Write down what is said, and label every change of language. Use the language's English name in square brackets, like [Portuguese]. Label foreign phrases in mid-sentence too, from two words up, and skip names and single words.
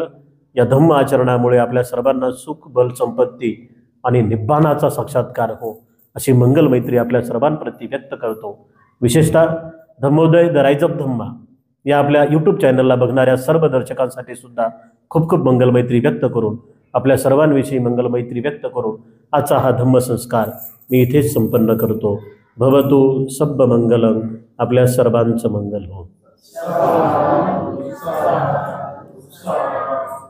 [Marathi] या धम्म आचरणामुळे आपल्या सर्वांना सुख, बल, संपत्ती आणि निब्बाणाचा साक्षात्कार हो, अशी मंगलमैत्री आपल्या सर्वांप्रती व्यक्त करतो. विशेषतः धम्मोदय द राईज ऑफ धम्मा या आपल्या यूट्यूब चॅनलला बघणाऱ्या सर्व दर्शकांसाठी सुद्धा खूप खूप मंगलमैत्री व्यक्त करून, आपल्या सर्वांविषयी मंगलमैत्री व्यक्त करून आजचा हा धम्मसंस्कार मी इथेच संपन्न करतो. [Pali] भवतु सब्ब मंगलम. [Marathi] आपल्या सर्वांचं मंगल हो.